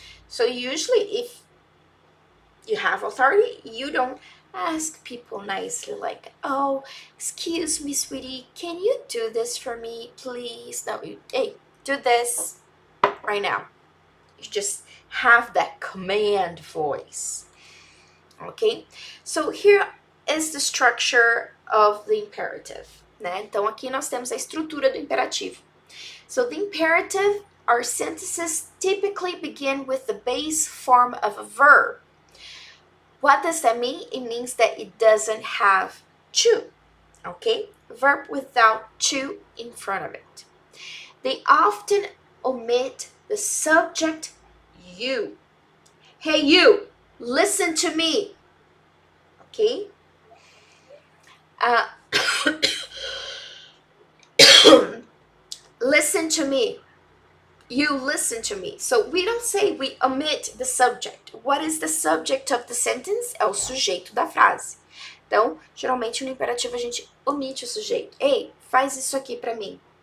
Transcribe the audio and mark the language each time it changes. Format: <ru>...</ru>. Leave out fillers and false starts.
<en>So usually if you have authority, you don't ask people nicely like, oh, excuse me, sweetie, can you do this for me, please? No, hey, do this right now. You just have that command voice. Ok? So here is the structure of the imperative.</en> <pt>Né? Então aqui nós temos a estrutura do imperativo.</pt> <en>So the imperative, our sentences typically begin with the base form of a verb. What does that mean? It means that it doesn't have to, okay? Verb without to in front of it. They often omit the subject you. Hey, you, listen to me, okay? Listen to me. You listen to me. So we don't say we omit the subject. What is the subject of the sentence?</en> <pt>É o sujeito da frase. Então, geralmente no imperativo a gente omite o sujeito. Ei, faz isso aqui para mim.</pt>